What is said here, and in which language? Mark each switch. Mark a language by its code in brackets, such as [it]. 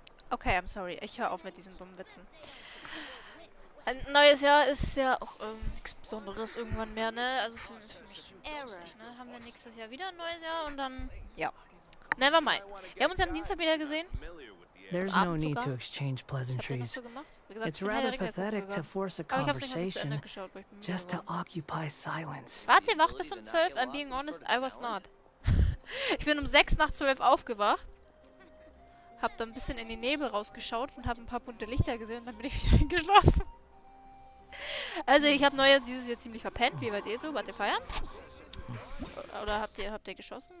[en] Okay, I'm sorry. [de] Ich höre auf mit diesen dummen Witzen. Ein neues Jahr ist ja auch nichts Besonderes irgendwann mehr, ne? Also für mich nicht, ne? Haben wir nächstes Jahr wieder ein neues Jahr und dann, ja. [en] Never mind. [de] Wir haben uns ja am Dienstag wieder gesehen. [en] There's no need to exchange pleasantries. It's rather pathetic to force a conversation just to occupy silence. [de] Wart ihr wach bis um 12? [en] I'm being honest, I was not. [de] Ich bin um 6 nach 12 aufgewacht. Hab dann ein bisschen in den Nebel rausgeschaut und hab ein paar bunte Lichter gesehen und dann bin ich wieder eingeschlafen. Also ich habe Neujahr dieses Jahr ziemlich verpennt. Wie weit ihr so? Wart ihr feiern? Oder habt ihr geschossen?